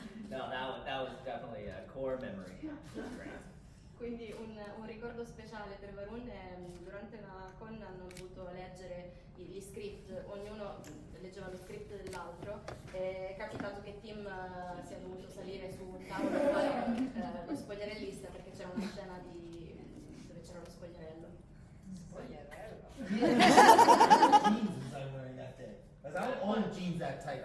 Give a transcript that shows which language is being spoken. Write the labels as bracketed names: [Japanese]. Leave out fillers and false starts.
[English] No, that was definitely a core memory. Great. [Italian] Quindi un ricordo speciale per Varun è durante la con hanno dovuto leggere gli script, ognuno leggeva lo script dell'altro, è capitato che Tim sia dovuto salire su un tavolo e fare lo spogliarellista perché c'era una scena dove c'era lo spogliarello. [English] Jeans was I wearing that day? Because I don't own jeans that tight.